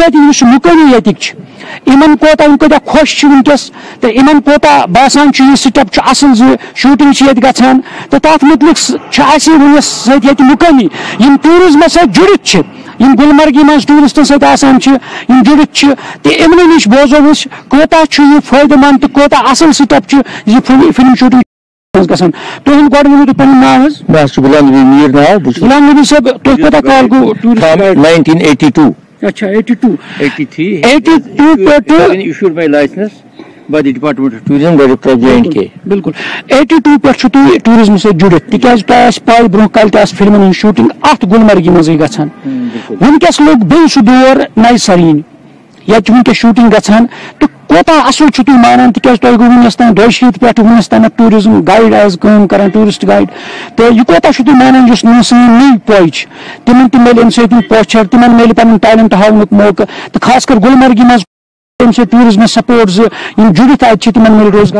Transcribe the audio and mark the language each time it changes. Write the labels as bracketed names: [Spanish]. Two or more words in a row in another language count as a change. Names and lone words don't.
[Kashmiri] سۭتۍ یُس مُقٲمی ییٚتِکۍ چھِ یِمن کوتاہ کۭتیاہ خۄش چھِ ونکیٚس تہٕ یِمن کوتاہ باسان چھُ یہِ سٹیپ چھُ اصل زِ شوٹنگ چھِ ییٚتہِ گژھان تہٕ تتھ مُتعلق چھِ اسہِ وُنِس سۭتۍ ییٚتہِ مُقٲمی یِم ٹوٗرزمس سۭتۍ جُڑِتھ چھِ یم گلمرگی مز ٹورسٹن سۭتۍ آسان چھِ یم جُڑِتھ چھِ تہٕ یِمنٕے نِش بوزو أسۍ کوتاہ چھُ یہِ فٲیدٕ منٛد تہٕ کوتاہ اصل سٹیپ چھُ یہِ [English] film shooting [Kashmiri] گژھان تُہُنٛد گۄڈٕ ؤنِو تُہۍ پنُن ناو حظ بس غلام نبی میر ناو غلام نبی صٲب تُہۍ کوتاہ کال گوٚو ٹوٗرِسٹ 1982 اچھا 82 83 82 پٮ۪ٹھٕ [English] issued my license by the Department of Tourism, Director J&K. [Kashmiri] بالکل 82 پٮ۪ٹھ چھُ تُہۍ ٹوٗرِزم سۭتۍ جُڑِتھ تِکیازِ تۄہہِ آسہِ پاے برونٛہہ کالہِ تہِ آسہِ فِلمن ہٕنٛز شوٗٹِنگ اَتھ گُلمرگہِ منٛزٕے گژھان وٕنکیٚس لوٚگ بیٚیہِ سُہ دور نَیہِ سَرٕ یِنہِ ییٚتہِ چھِ وٕنکیٚس شوٗٹِنگ گژھان تہٕ کوتاہ اَصٕل چھُو تُہۍ مانان تِکیازِ تۄہہِ گوٚو وٕنیُس تام 200 پٮ۪ٹھ وٕنیُس تامَتھ [English] tourism guide as [Kashmiri] کٲم کران [English] tourist guide [Kashmiri] تہٕ یہِ کوتاہ چھُو تُہۍ مانان یُس نہٕ سٲنۍ نٔے پوے چھِ تِمن تہِ میلہِ اَمہِ سۭتۍ پوچھر تِمن میلہِ پَنُن ٹیلنٹ ہاونُک موقعہٕ تہٕ خاص کر گُلمرگہِ منٛز اَمہِ سۭتۍ ٹوٗرِزمَس سپورٹ زِ یِم جُڑِتھ اَتہِ چھِ تِمن میلہِ روزگار